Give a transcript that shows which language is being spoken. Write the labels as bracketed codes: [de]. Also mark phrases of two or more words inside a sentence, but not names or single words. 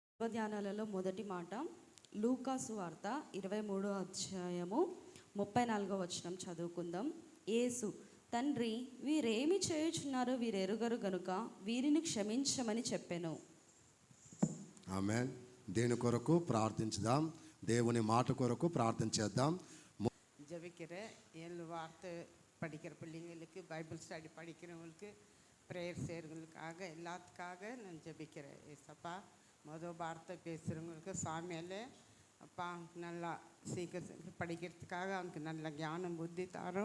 [te] ధ్యానాలలో మొదటి మాట లూకా సువార్త 23వ అధ్యాయము 34వ వచనం చదువుకుందాం. యేసు, తండ్రి, వీరేమి చేయుచున్నారో వీరెరుగరు గనుక వీరిని క్షమించమని చెప్పెను. ఆమేన్. దేని కొరకు ప్రార్థించుదాం, దేవుని మాట కొరకు ప్రార్థన చేద్దాం. [ta] ஜபிக்கிற 7 வார்த்தை படிக்கிற பிள்ளைங்களுக்கு, [en] Bible study [ta] படிக்கிறவங்களுக்கு, ப்ரேயர் செய்கிறவங்களுக்காக எல்லாத்துக்காக நான் ஜபிக்கிறேன். ஏசப்பா, மொதல் வார்த்தை பேசுகிறவங்களுக்கு சாமியால் அப்பா நல்லா சீக்கிரம் படிக்கிறதுக்காக அவனுக்கு நல்ல ஞானம் புத்தி தரும்.